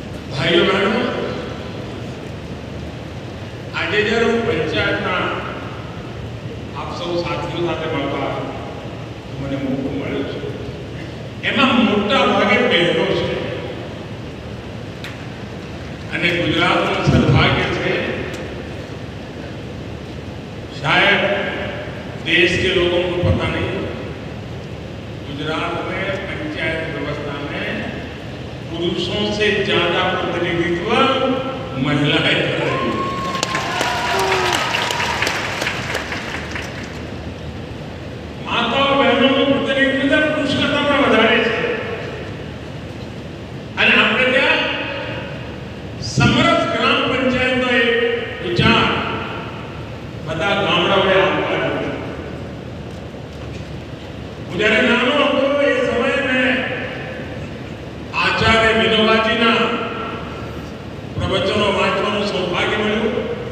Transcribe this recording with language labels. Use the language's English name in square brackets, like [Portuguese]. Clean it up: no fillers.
[Gujarati] ભાઈઓ બહેનો, આજે જ્યારે હું પંચાયતના આપ સૌ સાથીઓ સાથે મળવા મને મોકો મળ્યો છે, એમાં મોટા ભાગે બહેનો છે. અને ગુજરાતનું સદભાગ્ય છે, [Hindi] शायद देश के लोगों को पता नहीं, गुजरात में पंचायत व्यवस्था में पुरुषों से ज्यादा प्रतिनिधित्व महिलाएं कर रही हैं. माताओं बहनों प्रतिनिधित्व पुरुष करता [Gujarati] પણ વધારે છે. અને આપણે ત્યાં સમરસ ગ્રામ પંચાયતનો એક વિચાર બધા ગામડાઓએ આપવા. હું જ્યારે નાનો હતો એ સમયે મેં આચાર્ય વિનોબાજીના પ્રવચનો વાંચવાનું સૌભાગ્ય મળ્યું.